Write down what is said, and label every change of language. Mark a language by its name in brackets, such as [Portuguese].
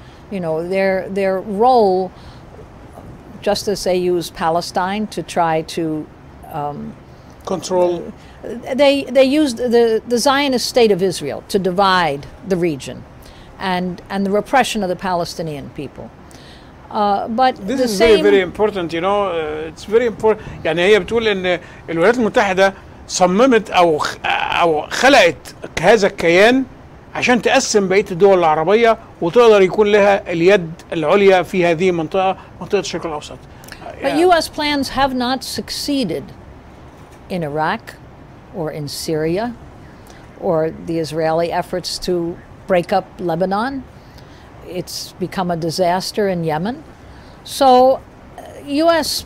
[English] Their role, just as they use Palestine to try to control. They used the Zionist state of Israel to divide the region and the repression of the Palestinian people. But This is very very important. It's very important. [Arabic] يعني هي بتقول ان الولايات المتحدة صممت او خلقت هذا الكيان عشان تقسم بقية الدول العربية وتقدر يكون لها اليد العليا في هذه المنطقة، منطقة الشرق الأوسط. [English] But U.S. plans have not succeeded in Iraq or in Syria or the Israeli efforts to break up Lebanon. It's become a disaster in Yemen. So U.S.